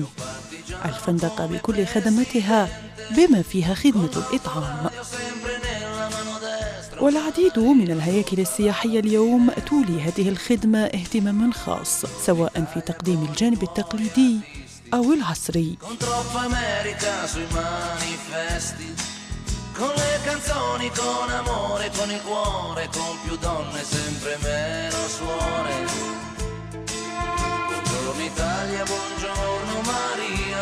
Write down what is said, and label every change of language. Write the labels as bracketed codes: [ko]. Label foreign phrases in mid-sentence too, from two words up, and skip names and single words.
[ar] الفندقة بكل خدماتها بما فيها خدمة الإطعام. والعديد من الهياكل السياحية اليوم تولي هذه الخدمة اهتماما خاص، سواء في تقديم الجانب التقليدي أو العصري. [it] Con le canzoni, con amore, con il cuore, con più donne, sempre meno suore. Buongiorno Italia, buongiorno Maria.